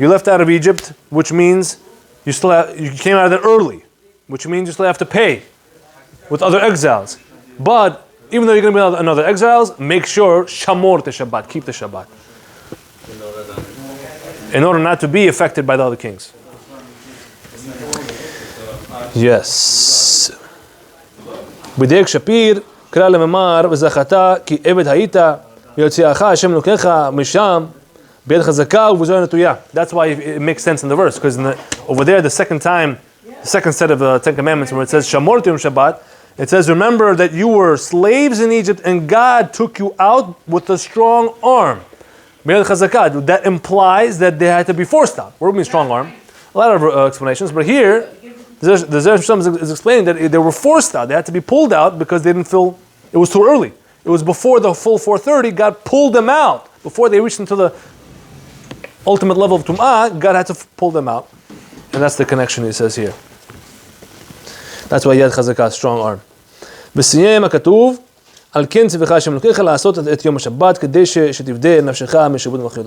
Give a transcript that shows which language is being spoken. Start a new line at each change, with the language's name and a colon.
English: You left out of Egypt, which means you came out of there early, which means you still have to pay with other exiles. But even though you're going to be another exiles, make sure Shamor the Shabbat, keep the Shabbat, in order not to be affected by the other kings. Yes.
Hebrew: בדייק שפיר, קרא לממר וזכת כי עבד היית ויוציאך השם אלוקיך משם ביד חזקה ובזרוע נטויה.
English: That's why it makes sense in the verse, because over there the second set of the 10 Commandments, where it says Shamor Yom Shabbat, it says, remember that you were slaves in Egypt and God took you out with a strong arm. That implies that they had to be forced out. What do you mean strong arm? A lot of explanations, but here the Zera Shimshon is explaining that they were forced out. They had to be pulled out because they didn't feel it was too early. It was before the full 430. God pulled them out. Before they reached into the ultimate level of Tum'ah, God had to pull them out. And that's the connection he says here. That's why Yad Chazakah, strong arm.
Hebrew: B'siyem HaKatuv, על כן ציווך השם אלוקיך לעשות את יום השבת כדי שתפדה נפשך משעבוד ומחיות.